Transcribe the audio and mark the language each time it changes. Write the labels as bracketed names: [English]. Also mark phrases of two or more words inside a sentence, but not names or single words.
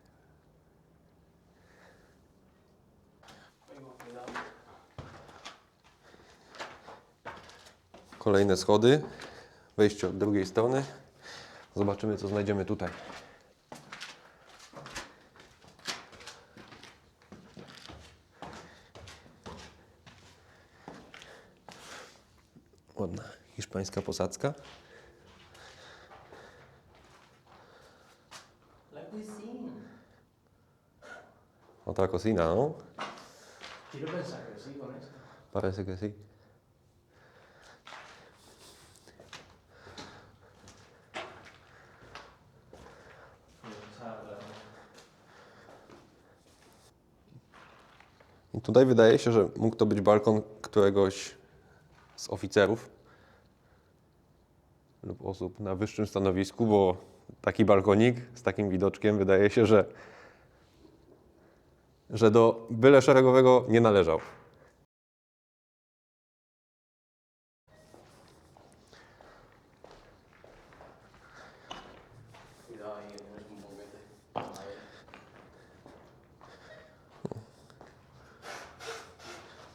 [Polish] Kolejne schody, wejście od drugiej strony. Zobaczymy, co znajdziemy tutaj. Ładna hiszpańska posadzka. [French] La cuisine. [Spanish] Otra cocina, ¿no? Quiero pensar que sí con esto. Parece que sí. [Polish] I tutaj wydaje się, że mógł to być balkon któregoś z oficerów lub osób na wyższym stanowisku, bo taki balkonik z takim widoczkiem wydaje się, że do byle szeregowego nie należał. [Spanish] Cuidado ahí, que tienes un boquete. A ver.